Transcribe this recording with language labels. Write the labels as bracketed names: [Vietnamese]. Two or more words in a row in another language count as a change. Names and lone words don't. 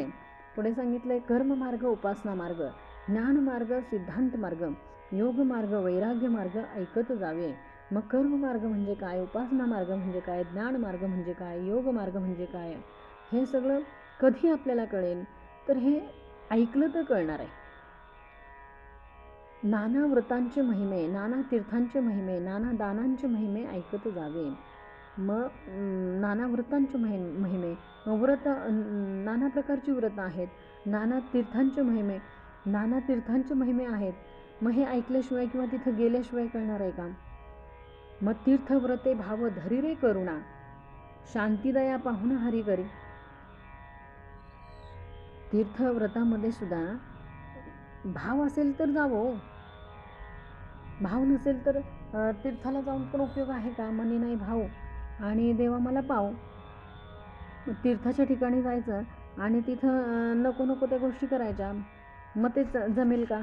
[Marathi] पुढे सांगितलं आहे कर्ममार्ग, उपासना मार्ग, ज्ञानमार्ग, सिद्धांत मार्ग, योग मार्ग, वैराग्य मार्ग ऐकत जावे. मग कर्ममार्ग म्हणजे काय, उपासना मार्ग म्हणजे काय, ज्ञान मार्ग म्हणजे काय, योग मार्ग म्हणजे काय, हे सगळं कधी आपल्याला कळेल तर हे ऐकलं तर कळणार आहे. नाना व्रतांचे महिमे, नाना तीर्थांचे महिमे, नाना दानांचे महिमे ऐकत जावे. मग नाना व्रतांचे महिमे, व्रत नाना प्रकारची व्रतं आहेत, नाना तीर्थांचे महिमे आहेत. मग हे ऐकल्याशिवाय किंवा तिथं गेल्याशिवाय कळणार आहे का? मग तीर्थव्रते भाव धरी रे करुणा, शांतिदया पाहुणा हरी करी. तीर्थव्रतामध्ये सुद्धा भाव असेल तर जावो, भाव नसेल तर तीर्थाला जाऊन पण उपयोग आहे का? मनी नाही भाव आणि देवा मला पाव. तीर्थाच्या ठिकाणी जायचं आणि तिथं नको त्या गोष्टी करायच्या, मग ते जमेल का?